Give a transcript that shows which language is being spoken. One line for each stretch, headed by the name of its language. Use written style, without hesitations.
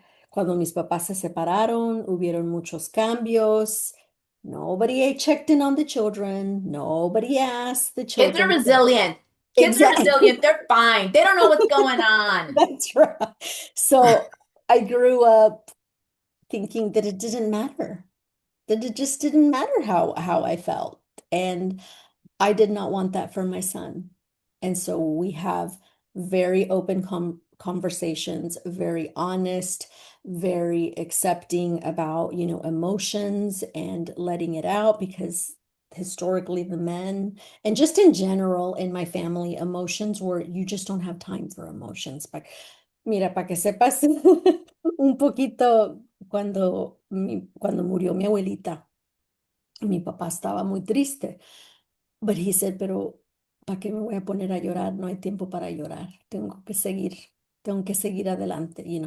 Spanish: Cuando mis papás se separaron, hubieron muchos cambios.
English: Nobody checked in on the children. Nobody asked the Kids are resilient. Kids are Exactly. resilient. They're fine. They don't know what's going on. That's right. So I grew up thinking that it didn't matter, that it just didn't matter how I felt. And I did not want that for my son. And so we have very open conversations, very honest, very accepting about, emotions and letting it out because historically the men and just in general in my family, emotions were you just don't have time for emotions.
Spanish: But mira, para que sepas un poquito cuando murió mi abuelita, mi papá estaba muy triste.
English: But he said,
Spanish: pero ¿para qué me voy a poner a llorar? No hay tiempo para llorar. Tengo que seguir adelante.